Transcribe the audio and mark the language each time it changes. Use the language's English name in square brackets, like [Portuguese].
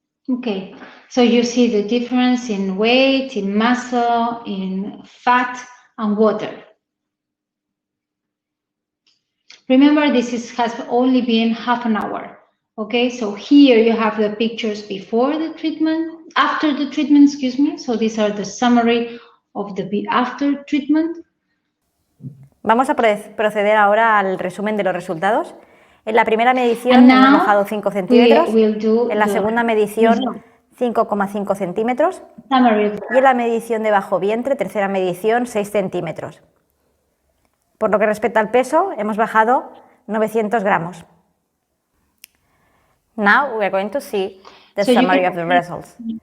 [English] Okay, so you see the difference in weight, in muscle, in fat, and water. Remember, has only been half an hour. Okay, so here you have the pictures before the treatment, after the treatment, excuse me. So these are the summary of the after treatment. [Spanish] Vamos a proceder ahora al resumen de los resultados. En la primera medición hemos bajado 5 centímetros, en la segunda medición 5,5 centímetros y en la medición de bajo vientre, tercera medición, 6 centímetros. Por lo que respecta al peso, hemos bajado 900 gramos. [English] Now we're going to see the summary of the results.